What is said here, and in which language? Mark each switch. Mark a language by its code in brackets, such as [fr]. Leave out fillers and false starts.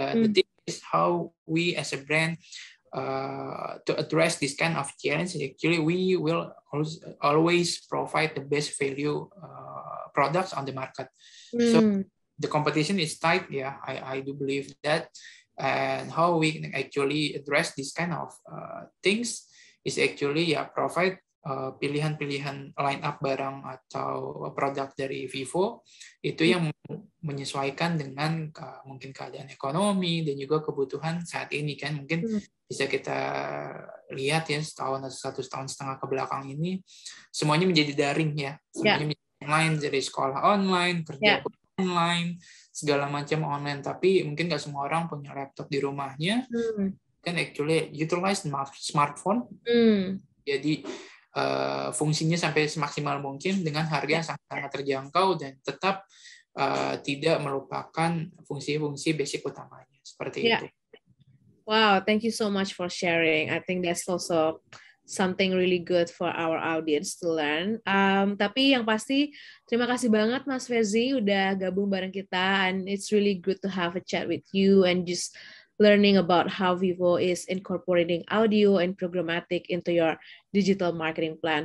[en] But the thing is how we as a brand to address this kind of challenge, actually we will always provide the best value products on the market. So the competition is tight, yeah, I do believe that. And how we can actually address this kind of things is actually provide [id] pilihan-pilihan line up barang atau produk dari Vivo itu yang menyesuaikan dengan mungkin keadaan ekonomi dan juga kebutuhan saat ini kan. Mungkin bisa kita lihat ya setahun atau 1,5 tahun ke belakang ini semuanya menjadi daring ya, semuanya menjadi online, dari sekolah online, kerja online, segala macam online. Tapi mungkin nggak semua orang punya laptop di rumahnya, kan [en] actually utilize smartphone. [id] Jadi fungsinya sampai semaksimal mungkin dengan harga yang sangat terjangkau dan tetap tidak melupakan fungsi-fungsi basic utamanya seperti itu. [en] Wow, thank you so much for sharing. I think that's also something really good for our audience to learn. [id] Tapi yang pasti terima kasih banget Mas Ferzi udah gabung bareng kita, [en] and it's really good to have a chat with you and just learning about how Vivo is incorporating audio and programmatic into your digital marketing plan.